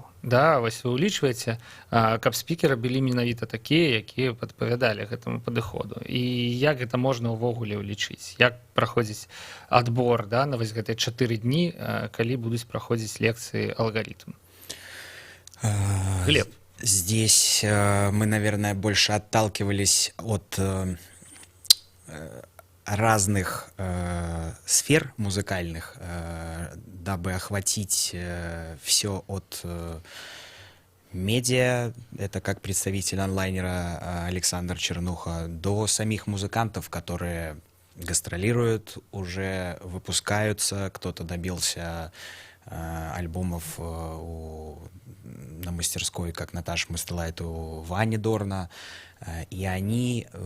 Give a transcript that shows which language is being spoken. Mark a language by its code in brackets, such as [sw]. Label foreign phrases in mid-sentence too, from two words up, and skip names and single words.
[be] Да, вось вы ўлічваеце, каб спікеры былі менавіта такія, якія адпавядалі гэтаму падыходу. І як гэта можна ўвогуле ўлічыць? Як праходзіць адбор, да, на вось гэтыя 4 дні, калі будуць праходзіць лекцыі алгаритм? Глеб. [ru] Здесь мы, наверное, больше отталкивались от разных сфер музыкальных, дабы охватить все от медиа, это как представитель онлайнера Александр Чернуха, до самих музыкантов, которые гастролируют, уже выпускаются, кто-то добился альбомов на мастерской, как Наташа Мастелайт у Вани Дорна, и они